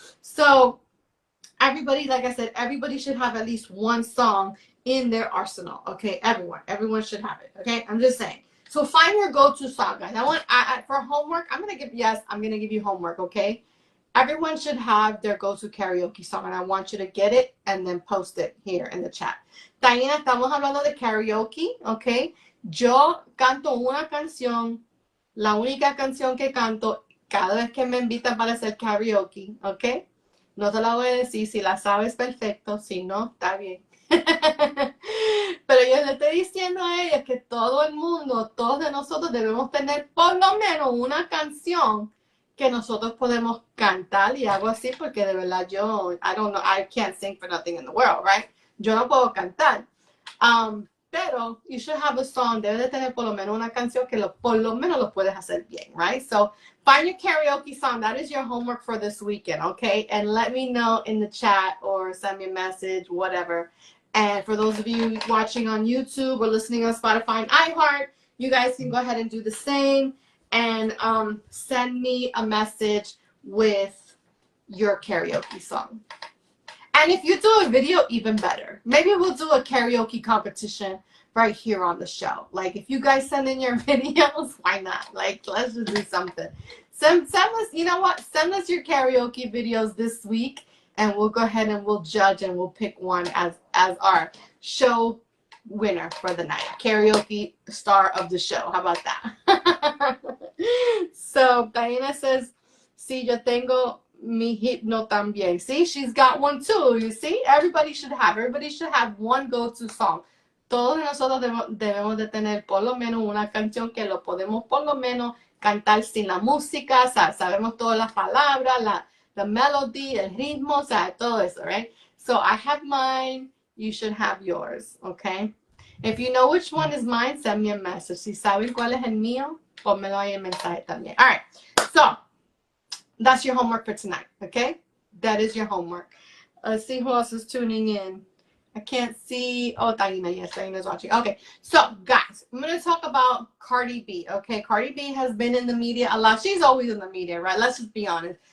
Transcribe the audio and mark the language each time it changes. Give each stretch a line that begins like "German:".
English: So, everybody, like I said, everybody should have at least one song in their arsenal. Okay, everyone should have it. Okay, I'm just saying. So find your go-to song, guys. For homework, I'm gonna give you homework. Okay, everyone should have their go-to karaoke song, and I want you to get it and then post it here in the chat.
Spanish: Taina, estamos hablando de karaoke. Okay, yo canto una canción, la única canción que canto cada vez que me invitan para hacer karaoke. Okay. No te la voy a decir, si la sabes perfecto, si no, está bien. Pero yo le estoy diciendo a ella que todo el mundo, todos de nosotros debemos tener por lo menos una canción que nosotros podemos cantar, y hago así porque de verdad
English: I can't sing for nothing in the world, right?
Spanish: Yo no puedo cantar. Pero
English: you should have a song.
Spanish: Debe de tener por lo menos una canción que por lo menos lo puedes hacer bien, right?
English: So find your karaoke song. That is your homework for this weekend, okay? And let me know in the chat or send me a message, whatever. And for those of you watching on YouTube or listening on Spotify and iHeart, you guys can go ahead and do the same and send me a message with your karaoke song. And if you do a video, even better. Maybe we'll do a karaoke competition right here on the show. Like, if you guys send in your videos, why not? Like, let's just do something. Send us, you know what? Send us your karaoke videos this week, and we'll go ahead and we'll judge and we'll pick one as our show winner for the night. Karaoke star of the show. How about that? So, Diana says,
Spanish: sí, yo tengo mi himno también.
English: See, she's got one too. You see, everybody should have one go-to song.
Spanish: Todos nosotros debemos de tener por lo menos una canción que lo podemos por lo menos cantar sin la música, o sea, sabemos todas las palabras,
English: the melody,
Spanish: el ritmo, o sea, todo eso, right?
English: So I have mine, you should have yours, okay? If you know which one is mine, send me a message.
Spanish: Si saben cuál es el mío, pónmelo ahí en mensaje también.
English: All right, so that's your homework for tonight, okay? That is your homework. Let's see who else is tuning in. I can't see. Oh, Taina, yes, Taina's watching. Okay, so guys, I'm going to talk about Cardi B, okay? Cardi B has been in the media a lot. She's always in the media, right? Let's just be honest.